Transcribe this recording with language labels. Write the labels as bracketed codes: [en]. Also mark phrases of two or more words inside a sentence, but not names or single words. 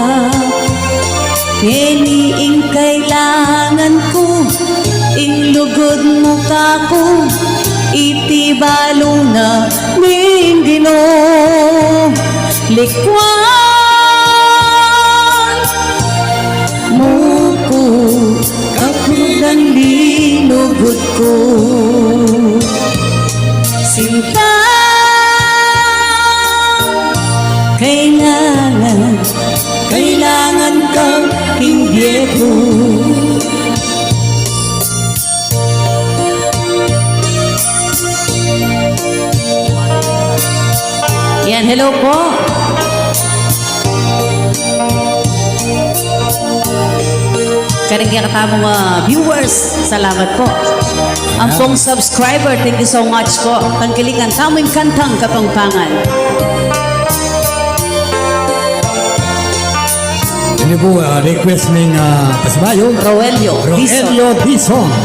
[pam] Ing kailangan ko, ing lugod mo ka ko, iti balo na ning Gino. Likwang mo ko, kapugang linugod ko. Sinta, kailangan kang hindi ko. Yan, hello po. Karang katamo mga viewers, salamat po. Ang pong subscriber, [en] thank you so much po. [pam] Tangkilingan, tamang kantang kapangpangan. Ini po request ng Pasibayo. Rogelio Dizon. Rogelio Dizon.